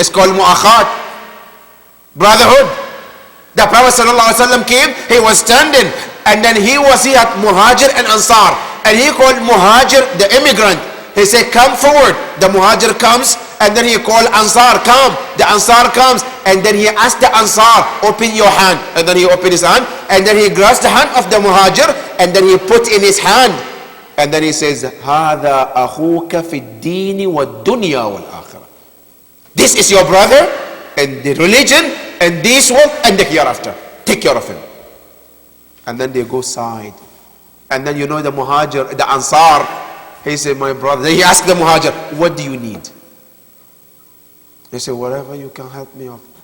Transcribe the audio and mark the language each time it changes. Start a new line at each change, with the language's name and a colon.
English: It's called mu'akhat, brotherhood. The Prophet sallallahu alaihi wasallam came, he was standing, and then he had Muhajir and Ansar, and he called Muhajir the immigrant. He said, come forward. The Muhajir comes, and then he called Ansar, come. The Ansar comes, and then he asked the Ansar, open your hand. And then he opened his hand, and then he grabs the hand of the Muhajir, and then he put in his hand. And then he says,
Arabic: هَذَا أَخُوكَ فِي الدِّينِ وَالدُّنْيَا وَالْآخِرَةِ.
English: This is your brother in the religion, and this world, and the hereafter. Take care of him. And then they go side. And then you know the Muhajir, the Ansar, he said, my brother. Then he asked the Muhajir, what do you need? They say, whatever you can help me of.